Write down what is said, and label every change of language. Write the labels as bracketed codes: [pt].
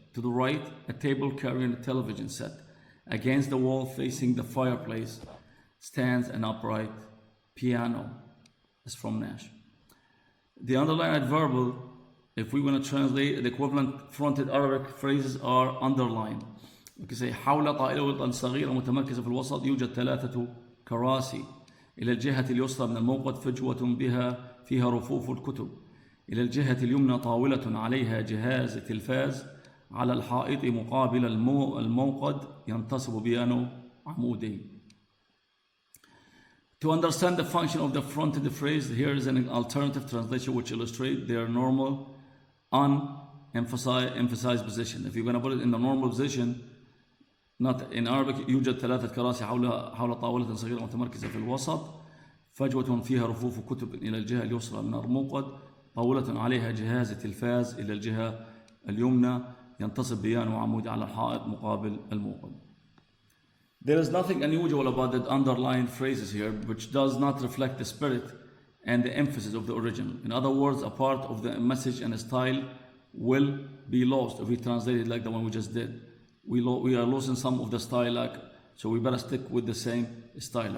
[en] To the right, a table carrying a television set. Against the wall facing the fireplace stands an upright piano. It's from Nash. The underlined adverbial, if we want to translate the equivalent fronted Arabic phrases, are underlined. We can say [ar] حول طائلة صغيرة متمركزة في الوسط يوجد 3 كراسي. إلى الجهة اليسرى من الموقد فجوة بها فيها رفوف الكتب. إلى الجهة اليمنى طاولة عليها جهاز تلفاز. على الحائط مقابل الموقد ينتصب بيانو عمودي. [en] To understand the function of the fronted phrase, here is an alternative translation which illustrates their normal emphasized position. If you're going to put it in the normal position, not in Arabic, [ar] يوجد 3 كراسي حول طاولة صغيرة متمركزة في الوسط. فجوة فيها رفوف كتب إلى الجهة اليسرى من الموقد. طاولة عليها جهاز تلفاز إلى الجهة اليمنى. ينتصب بيانو عمودي على الحائط مقابل الموقد. [en] There is nothing unusual about the underlined phrases here, which does not reflect the spirit and the emphasis of the original. In other words, a part of the message and style will be lost if we translate it like the one we just did. We are losing some of the style, so we better stick with the same style.